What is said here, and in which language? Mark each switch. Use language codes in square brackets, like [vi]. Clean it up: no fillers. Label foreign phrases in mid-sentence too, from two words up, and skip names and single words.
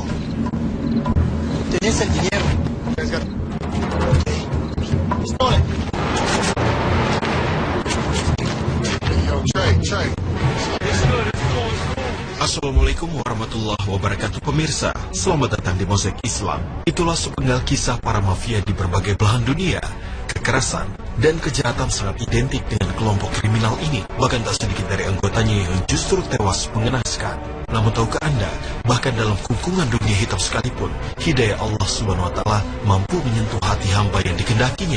[es] ¿Tenés el dinero? Okay. Estoy. Yo, Trey. [ar] السلام عليكم ورحمة الله وبركاته pemirsa. [id] Selamat datang di Mozaik Islam. Itulah sepenggal kisah para mafia di berbagai belahan dunia. Kekerasan dan kejahatan sangat identik dengan kelompok kriminal ini. Bahkan tak sedikit dari anggotanya yang justru tewas mengenaskan. Namun tahukah Anda, bahkan dalam kungkungan dunia hitam sekalipun, hidayah Allah SWT mampu menyentuh hati hamba yang dikehendakinya.